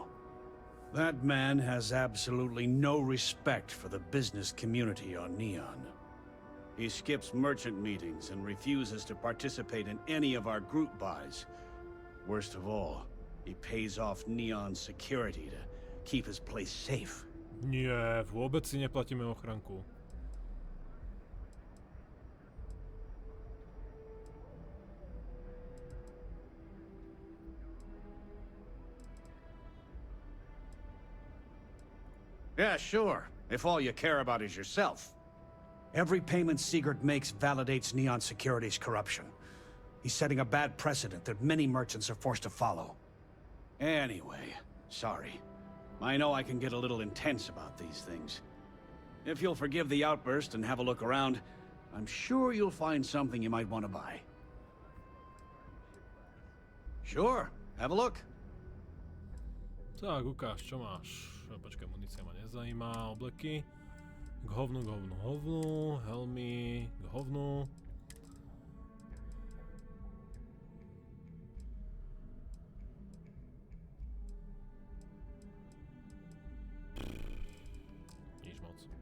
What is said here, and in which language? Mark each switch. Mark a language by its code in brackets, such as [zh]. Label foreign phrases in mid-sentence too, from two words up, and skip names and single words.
[en] That man has absolutely no respect for the business community on Neon. He skips merchant meetings and refuses to participate in any of our group buys. Worst of all, he pays off Neon's security to keep his place safe. [sk] Nie, vôbec si neplatíme ochranku. [en] Yeah, sure. If all you care about is yourself. Every payment Siegert makes validates Neon Security's corruption. He's setting a bad precedent that many merchants are forced to follow. Anyway, sorry. I know I can get a little intense about these things. If you'll forgive the outburst and have a look around, I'm sure you'll find something you might want to buy. Sure, have a look. [sk] Tak, ukáž, čo máš. Počkaj, munícia ma nezajímá, obleky. K hovnu, helmy, k hovnu. Nič moc.